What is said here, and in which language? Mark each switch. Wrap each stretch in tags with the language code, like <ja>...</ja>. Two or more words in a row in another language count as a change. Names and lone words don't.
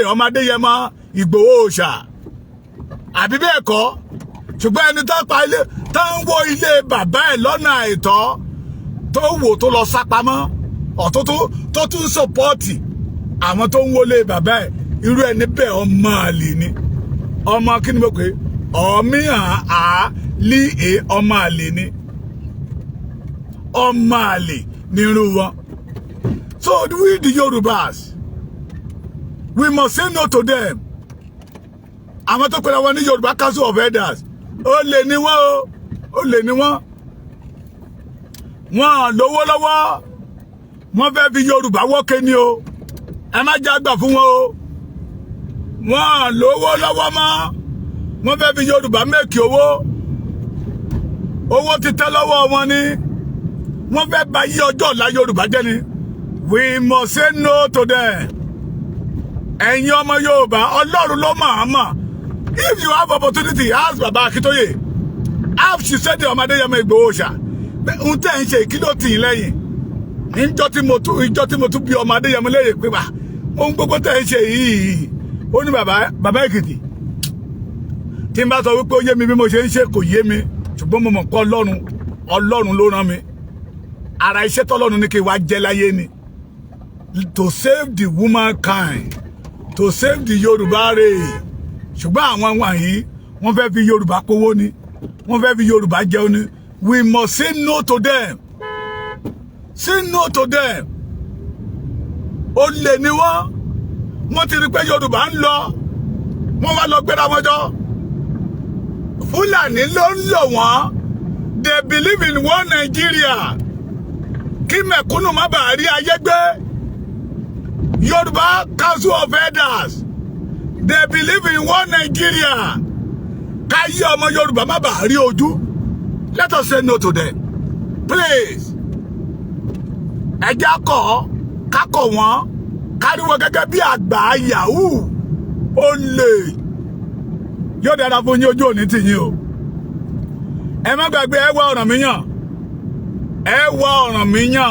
<yo>ọmọ Adéyẹmọ Ìgbòho Òòṣà àbí bẹ́ẹ̀ kọ́ ṣùgbọ́n ẹni tó pa ilé tó ń wó ilé bàbá ẹ̀ lọ́nà àìtọ́ tó wò tó lọ sápamọ́ ọ̀tọ́ tó tún sọpọ́ọ̀tì àwọn tó ń wọlé bàbá ẹ̀ irú ẹni bẹ́ẹ̀ ọmọ àlè ni ọmọ kí ni mo pè ọmíhàn á lí è ọmọ àlè ni ọmọ àlè ní irú wọn.</yo> <en>So we the Yorùbás we must say no to them.</en> <yo>àwọn tó pera wọn ní Yorùbá Council of Elders ó lè ní wọn ó lè ní wọn wọn lówó lọ́wọ́ wọn fẹ́ fi Yorùbá wọ́kẹ́ ni o ẹ má jágbà fún wọn o wọn lówó lọ́wọ́ mọ́ wọn fẹ́ fi Yorùbá mẹ́kì owó ti tẹ́ lọ́wọ́ wọn ni wọn fẹ́ bà yí ọjọ́ ọ̀la Yorùbá jẹ́ ni</yo> <en>we must say no to them.</en> <yo>ẹ̀yin ọmọ Yorùbá Ọlọ́run ló máa mọ̀</yo> <en>if you have opportunity ask Baba Akintoye ask</en> <yo>Ṣiṣẹ́dé ọmọ Adéyẹmọ Ìgbòho Òòṣà ń tẹ́ ń ṣe ìkìlọ̀ tì í lẹ́yìn ìjọ tí mo tún bí ọmọ Adéyẹmọ lẹ́yìn pé wà ohun gbogbo tẹ́ ń ṣe yìí ó ní bàbá Èkìtì tí n bá sọ wípé ó yé mi bí mo ṣe ń ṣe kò yé mi ṣùgbọ́n mo mọ̀ pé Ọlọ́run ló rán mi ara iṣẹ́ tọ́lọ́run ní kí wá jẹ́ láyé ni</yo> <en>to save the womankind to save the Yorùbá race</en> <yo>ṣùgbọ́n àwọn wọ̀nyí wọ́n fẹ́ fi Yorùbá kówó ni wọ́n fẹ́ fi Yorùbá jẹun ni</yo> <en>we must say no to them. Say no to them.</en> <yo>Olè ni wọ́n ti rí pé Yorùbá ń lọ wọ́n wá lọ gbéra wọn jọ Fúlàní ló ń lò wọ́n</yo> <en>they believe in one Nigeria</en> <yo>kí mẹ̀kúnnù má bàa rí ayé gbé Yorùbá Council of Elders</yo> <en>they believe in one Nigeria</en> <yo>káyé ọmọ Yorùbá má bàa rí ojú.</yo> <en>Let us say no to them please.</en> <yo>ẹjẹ́ kákọ̀ wọ́n káríwọ́ gẹ́gẹ́ bí àgbà yahoo ó lè yóò dára fún yín ojú òní tì yín o ẹ má gbàgbé ẹ wá Ọ̀rànmíyàn</yo>